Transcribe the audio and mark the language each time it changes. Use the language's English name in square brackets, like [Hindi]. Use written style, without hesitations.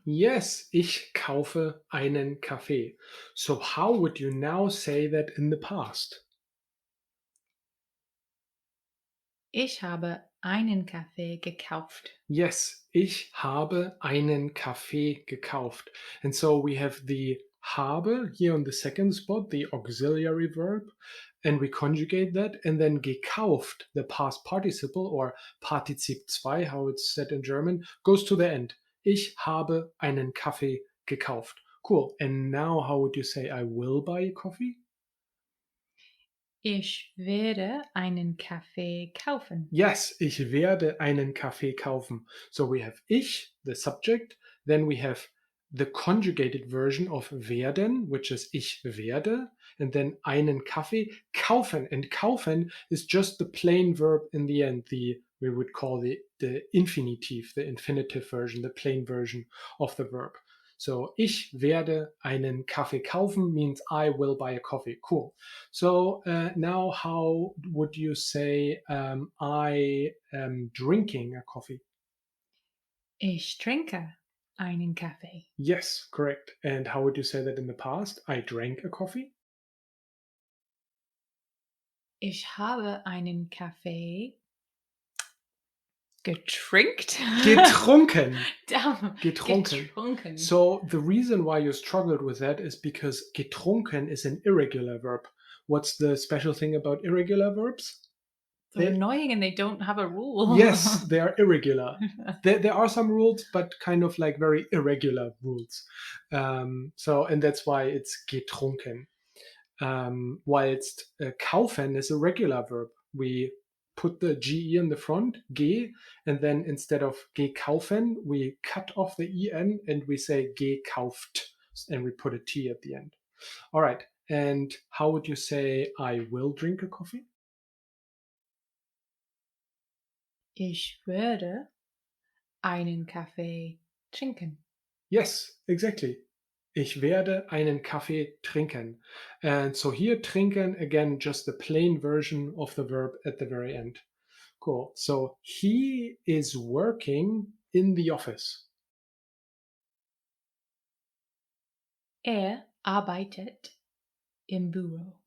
[English] Yes, [German] ich kaufe einen Kaffee. [English] So how would you now say that in the past? [German] Ich habe einen Kaffee gekauft. [English] Yes, [German] ich habe einen Kaffee gekauft. [English] And so we have the habe here on the second spot, the auxiliary verb, and we conjugate that, and then gekauft, the past participle or Partizip 2, how it's said in German, goes to the end. [German] Ich habe einen Kaffee gekauft. [English] Cool. And now how would you say I will buy a coffee? [German] Ich werde einen Kaffee kaufen. [English] Yes, [German] ich werde einen Kaffee kaufen. [English] So we have ich, the subject, then we have the conjugated version of werden, which is [German] ich werde, [English] and then [German] einen Kaffee kaufen. [English] And kaufen is just the plain verb in the end, we would call the infinitive, the infinitive version, the plain version of the verb. So [German] ich werde einen Kaffee kaufen [English] means I will buy a coffee. Cool. So now how would you say I am drinking a coffee? [German] Ich trinke einen Kaffee. [English] Yes, correct. And how would you say that in the past? I drank a coffee? [German] Ich habe einen Kaffee getrinkt. Getrunken. [English] Damn. [German] Getrunken. Getrunken. [English] So the reason why you struggled with that is because getrunken is an irregular verb. What's the special thing about irregular verbs? They're annoying and they don't have a rule. Yes, they are irregular. There are some rules, but kind of like very irregular rules. And that's why it's getrunken. Whilst kaufen is a regular verb. We put the ge in the front, ge, and then instead of gekaufen, we cut off the en and we say gekauft, and we put a t at the end. All right. And how would you say I will drink a coffee? [German] Ich würde einen Kaffee trinken. [English] Yes, exactly. [German] Ich werde einen Kaffee trinken. [English] And so here, trinken, again, just the plain version of the verb at the very end. Cool. So he is working in the office. [German] Arbeitet im Büro.